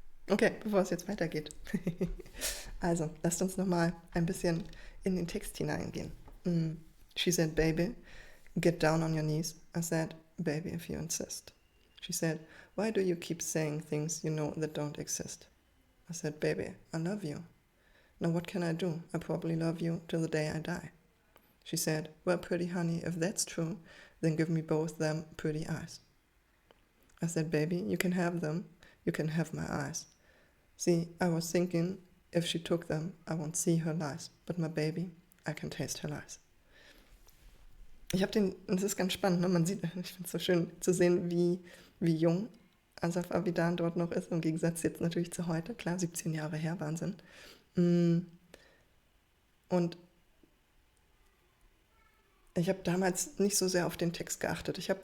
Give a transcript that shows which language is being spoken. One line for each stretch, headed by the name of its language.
German: Okay, bevor es jetzt weitergeht. Also, lasst uns nochmal ein bisschen in den Text hineingehen.
English: She said, baby, get down on your knees. I said, baby, if you insist. She said, why do you keep saying things you know that don't exist? I said, baby, I love you. Now what can I do? I probably love you till the day I die. She said, well, pretty honey, if that's true, then give me both them pretty eyes. I said, baby, you can have them. You can have my eyes. See, I was thinking, if she took them, I won't see her lies. But my baby, I can taste her lies.
German: es ist ganz spannend, ne? Man sieht, ich finde es so schön zu sehen, wie jung Asaf Avidan dort noch ist, im Gegensatz jetzt natürlich zu heute. Klar, 17 Jahre her, Wahnsinn. Und ich habe damals nicht so sehr auf den Text geachtet.